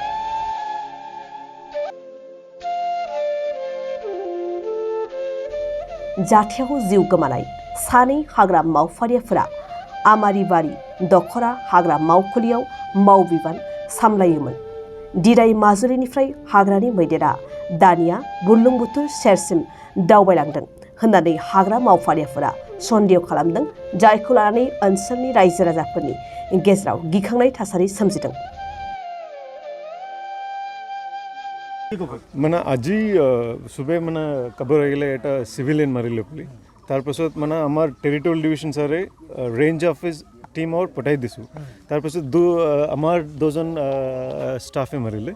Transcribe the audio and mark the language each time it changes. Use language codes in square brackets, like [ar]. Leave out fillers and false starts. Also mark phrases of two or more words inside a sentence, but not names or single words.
[brx] जाथायाव जिउ गोमानाय सानै हाग्रा मावफारियाफोरा आमारिबारि दखरा हाग्रा मावखुलियाव मावबिबान सामलायोमोन। दिराय माजुलिनिफ्राय हाग्रानि मैदेरा दानिया बुरलुंबुथुर सेरसिम दावबायलांदों होननानै हाग्रा मावफारियाफोरा सन्देह खालामदों, जायखौ लानानै ओनसोलनि रायजो राजाफोरनि गेजेराव गिखांनाय थासारि सोमजिदों। [as] মানে আজি সুবে মানে খবৰ আহিলে এটা সিভিলিয়ান মাৰিলে বুলি। তাৰপিছত মানে আমাৰ [en] territorial division [as] ছাৰে [en] range office team [as] পঠাই দিছোঁ। তাৰপিছত আমাৰ 2জন ষ্টাফে মাৰিলে।